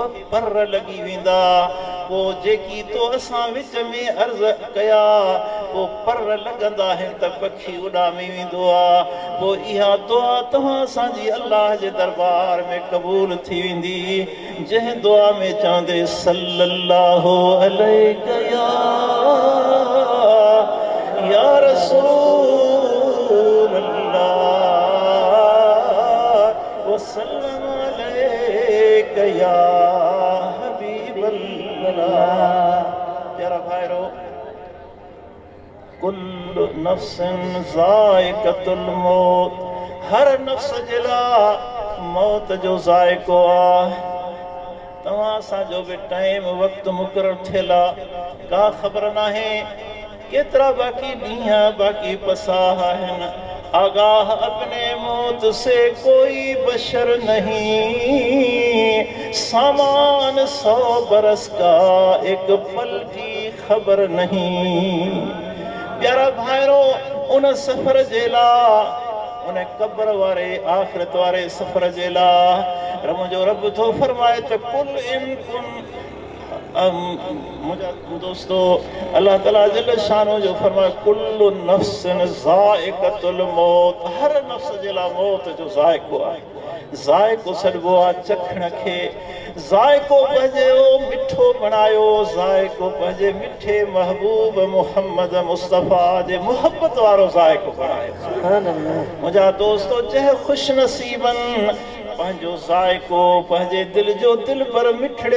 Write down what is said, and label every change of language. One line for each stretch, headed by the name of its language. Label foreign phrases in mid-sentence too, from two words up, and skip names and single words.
Sindhi: पर लॻी वेंदा पोइ जेकी तो असां विच में अर्ज़ कया पोइ पर लॻंदा आहिनि त पखी उॾामी वेंदो आहे पोइ इहा दुआ तव्हां असांजी अल्लाह जे दरबार में क़बूल थी वेंदी जंहिं दुआ में चवंदे
Arabic: صلى الله عليك يا رسول الله وسلم عليك يا حبيب الله
Sindhi: प्यारा भाइरो
Arabic: كل نفس ذائقة الموت
Sindhi: हर नफ्स जे लाइ मौत जो ज़ाइक़ो आहे तव्हां असांजो बि टाइम वक़्तु मुक़ररु थियल आहे का ख़बर नाहे केतिरा बाक़ी ॾींहं बाक़ी पसाह आहिनि
Urdu: آگاہ اپنے موت سے کوئی بشر نہیں سامان 100 برس کا ایک پل کی خبر نہیں
Sindhi: प्यारा भाइरो उन सफ़र जे लाइ उन कब्र वारे आख़िरत वारे सफ़र जे लाइ मुंहिंजो रब थो फरमाए त
Arabic: قل إن كن
Sindhi: मुंहिंजा दोस्तो अल्लाह ताला
Arabic: جل شأنه
Sindhi: जो फरमाए
Arabic: كل نفس ذائقة الموت
Sindhi: हर नफ्स जे लाइ मौत जो ज़ाइक़ो आहे ज़ाइक़ो सॾिबो आहे चखण खे ज़ाइक़ो पंहिंजो मिठो बणायो ज़ाइक़ो पंहिंजे मिठे महबूब मुहम्मद मुस्तफ़ा जे मुहबत वारो ज़ाइक़ो बणायो मुंहिंजा दोस्तो जंहिं ख़ुशि नसीबनि पंहिंजो ज़ाइक़ो पंहिंजे दिलि जो दिलबर मिठड़े